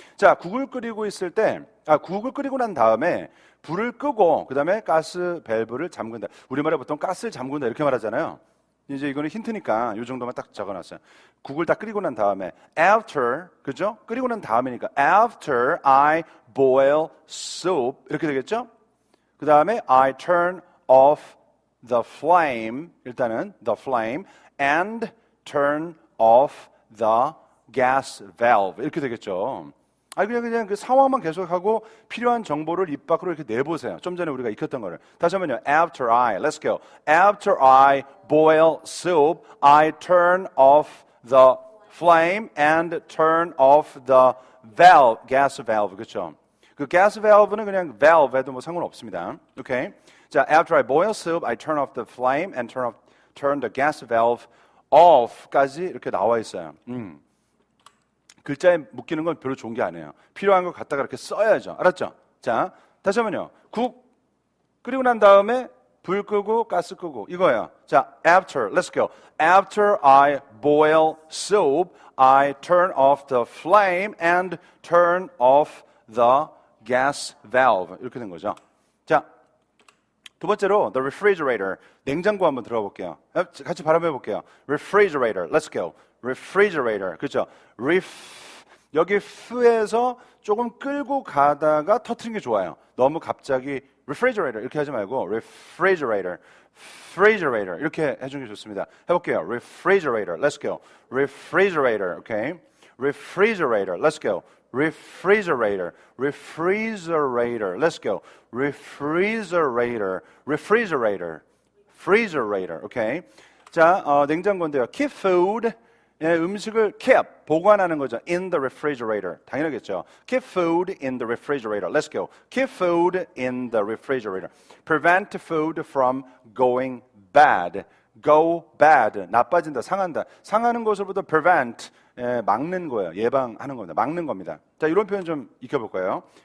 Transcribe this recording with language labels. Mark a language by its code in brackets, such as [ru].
[ko] 자, 국을 끓이고 있을 때, 국을 끓이고 난 다음에 불을 끄고 그 다음에 가스 밸브를 잠근다. 우리말에 보통 가스를 잠근다 이렇게 말하잖아요. 이제 이거는 힌트니까 이 정도만 딱 적어놨어요. 국을 다 끓이고 난 다음에 after, 그죠? 끓이고 난 다음이니까 [en] after I boil soup [ko] 이렇게 되겠죠? [en] 그 다음에 I turn off the flame, [ko] 일단은 [en] the flame and turn off the gas valve 이렇게 되겠죠. [ko] 그냥 그 상황만 계속하고 필요한 정보를 입 밖으로 이렇게 내보세요. 좀 전에 우리가 익혔던 거를. [en] 다시 한번요. After I, let's go. After I boil soup, I turn off the flame and turn off the valve, gas valve. [ko] 그렇죠? 그 gas valve는 그냥 valve 해도 뭐 상관없습니다. 오케이. [en] 자, after I boil soup, I turn off the flame and turn the gas valve off까지 이렇게 나와 있어요. [ko] 글자에 묶이는 건 별로 좋은 게 아니에요. 필요한 거 갖다가 이렇게 써야죠. 알았죠? 자, 다시 한번요. 국 끓이고 난 다음에 불 끄고 가스 끄고 이거예요. [en] 자, after, let's go. After I boil soup, I turn off the flame and turn off the gas valve. [ko] 이렇게 된 거죠. [en] 자, [ko] 두 번째로 [en] the refrigerator. [ko] 냉장고 한번 들어가 볼게요. 같이 발음해 볼게요. refrigerator. [en] Let's go. [ko] refrigerator. 그렇죠? 여기 f에서 조금 끌고 가다가 터트리는 게 좋아요. 너무 갑자기 refrigerator 이렇게 하지 말고 refrigerator. refrigerator 이렇게 해주는 게 좋습니다. 해볼게요. [en] refrigerator. Let's go. refrigerator. Okay. refrigerator. Let's go. refrigerator. refrigerator. Let's go. refrigerator. refrigerator. refrigerator. Okay. [ko] 자, 냉장고인데요. [en] keep food. [ko] 예, 음식을 keep, 보관하는 거죠. [en] in the refrigerator. [ko] 당연하겠죠. [en] keep food in the refrigerator. Let's go. keep food in the refrigerator. prevent food from going bad. go bad. [ko] 나빠진다, 상한다. 상하는 것으로부터 prevent, 예, 막는 거예요. 예방하는 겁니다. 막는 겁니다. 자, 이런 표현 좀 익혀볼까요?